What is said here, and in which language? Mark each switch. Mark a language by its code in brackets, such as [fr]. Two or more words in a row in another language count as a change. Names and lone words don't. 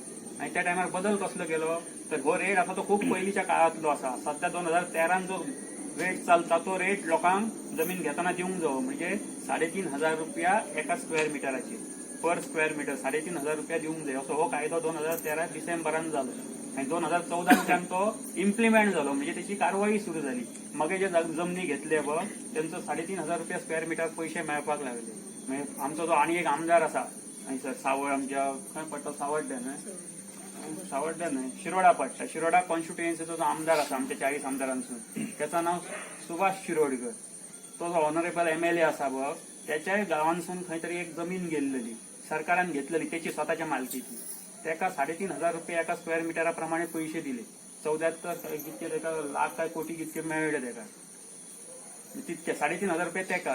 [kok] आणि त्या टायमार बदल कसलो केलो तर हो रेट आसा तो खूप पयलींच्या काळातलो आसा. सध्या 2013 जो रेट चलता तो रेट लोकांक जमीन घेताना दिवंक जावो. म्हणजे 3,500 रुपया एका स्क्वेअर मिटराचेर [en] per square meter [kok] 3,500 रुपया दिवंक जाय असो हो कायदो 2013 डिसेंबरान जालो. आणि 2014 तो इम्प्लिमेंट झालो, म्हणजे त्याची कारवाई सुरू झाली. मग जे जमनी घेतले बघ त्यांचं 3,500 रुपया [en] square meter [kok] पैसे मेळपाक लागले. म्हणजे आमचा जो आणि एक आमदार असा सर सावळ, आमच्या खंय पडटा सावड्ड्या नाही शिरोडा पडटा, शिरोडा कॉन्स्टिट्युएन्सीचो जो आमदार असा आमच्या 40 आमदारांसून, त्याचं नाव सुभाष शिरोडकर. तो जो [en] honourable MLA [kok] असा बघ, त्याच्या गावांसून खंय तरी एक जमीन गेलेली सरकारान घेतलेली त्याची स्वतःच्या मालकीची. त्याका 3,500 रुपये एका स्क्वेअर मीटराप्रमाणे पैसे दिले. 74 कितके त्याका लाख काय कोटी कितके मिळले त्याका, तितके 3,500 रुपये त्याका.